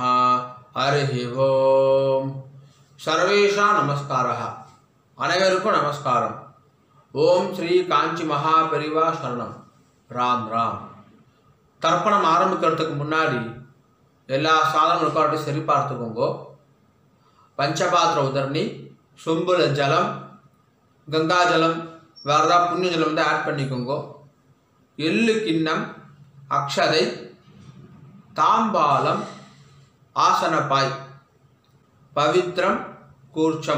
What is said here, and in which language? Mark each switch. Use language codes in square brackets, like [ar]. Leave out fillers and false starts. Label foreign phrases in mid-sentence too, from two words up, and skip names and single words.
[sa] हरि ओम. सर्वेषां नमस्कारः. [ta] அனைவருக்கும் நமஸ்காரம். [sa] ओम श्री कांची महापरिवा शरणम. राम राम. [ta] தர்ப்பணம் ஆரம்பிக்கிறதுக்கு முன்னாடி எல்லா சாதனங்களுக்கும் சரி பார்த்துக்கோங்க. பஞ்சபாத்திர உதரணி, சொம்புல ஜலம், கங்கா ஜலம், வேறு ஏதாவது புண்ணிய ஜலம் வந்து ஆட் பண்ணிக்கோங்க. எள்ளு கிண்ணம், அக்ஷதை, தாம்பாலம், ஆசனப்பாய், பவித்ரம் கூர்ச்சம்.